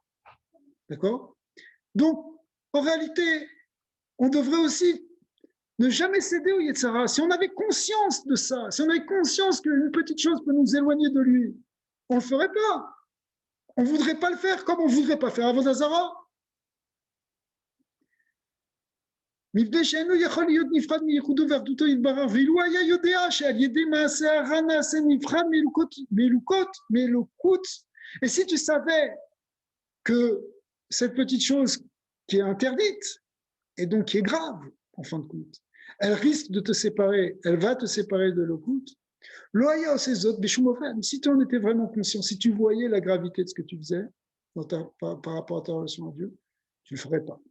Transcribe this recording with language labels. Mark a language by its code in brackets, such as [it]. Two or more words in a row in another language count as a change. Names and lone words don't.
[fr] D'accord? Donc, en réalité, on devrait aussi ne jamais céder au Yetzara. Si on avait conscience de ça, si on avait conscience qu'une petite chose peut nous éloigner de lui, on ne le ferait pas. On ne voudrait pas le faire comme on ne voudrait pas faire [he] עבודה זרה. מפני שאינו יכול להיות נפרד מייחודו ואחדותו יתברך, ואילו היה יודע שעל ידי מעשה הרע נעשה נפרד מאלוקות. [fr] Et si tu savais que cette petite chose qui est interdite, et donc qui est grave, en fin de compte, elle risque de te séparer, elle va te séparer de l'Elokut, l'oaya ou ses autres, si tu en étais vraiment conscient, si tu voyais la gravité de ce que tu faisais par rapport à ta relation à Dieu, tu ne le ferais pas.